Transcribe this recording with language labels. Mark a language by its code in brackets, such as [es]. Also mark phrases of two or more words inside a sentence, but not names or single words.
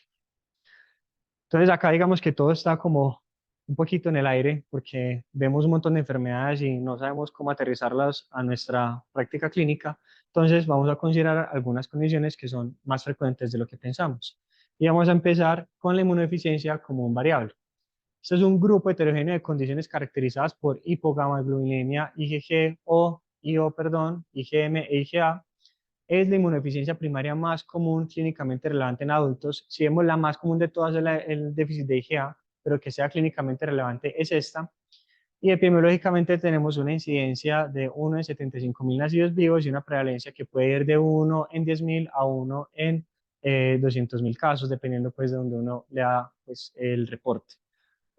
[es] Entonces acá digamos que todo está como un poquito en el aire porque vemos un montón de enfermedades y no sabemos cómo aterrizarlas a nuestra práctica clínica. Entonces vamos a considerar algunas condiciones que son más frecuentes de lo que pensamos. Y vamos a empezar con la inmunodeficiencia como un variable. Este es un grupo heterogéneo de condiciones caracterizadas por hipogamaglobulinemia, IgG o IO, perdón, IgM e IgA. Es la inmunodeficiencia primaria más común clínicamente relevante en adultos. Si vemos la más común de todas es el déficit de IgA, pero que sea clínicamente relevante es esta. Y epidemiológicamente tenemos una incidencia de 1 en 75.000 nacidos vivos y una prevalencia que puede ir de 1 en 10.000 a 1 en 200.000 casos, dependiendo pues de donde uno lea pues, el reporte.